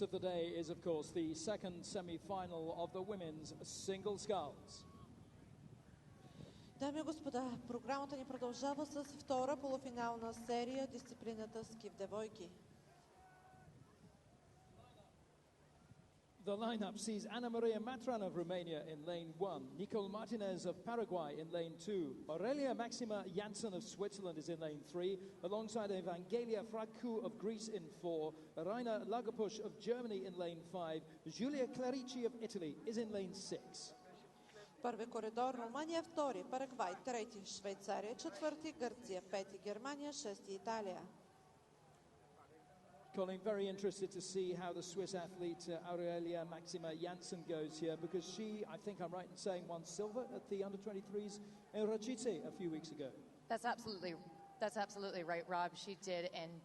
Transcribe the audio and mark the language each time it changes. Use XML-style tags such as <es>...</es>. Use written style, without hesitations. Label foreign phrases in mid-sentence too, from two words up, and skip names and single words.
<en>of the day is, of course, the second semi-final of the women's single sculls.</en> <bg>Дами и господа, програмата ни продължава с втора полуфинална серия, дисциплината ски в девойки.</bg> <en>The lineup sees Ana Maria Matran of Romania in lane 1, Nicole Martinez of Paraguay in lane 2, Aurelia Maxima Janssen of Switzerland is in lane 3, alongside Evangelia Fragku of Greece in 4, Rainer Lagerpusch of Germany in lane 5, Giulia Clarici of Italy is in lane 6.</en> <bg>Първи коридор Румъния, втори Парагвай, трети Швейцария, четвърти Гърция, пети Германия, шести Италия.</bg> <en>Colin, very interested to see how the Swiss athlete Aurelia Maxima Janssen goes here, because she, I think I'm right in saying, won silver at the under-23s in Rajice a few weeks ago. That's absolutely right, Rob. She did indeed.</en>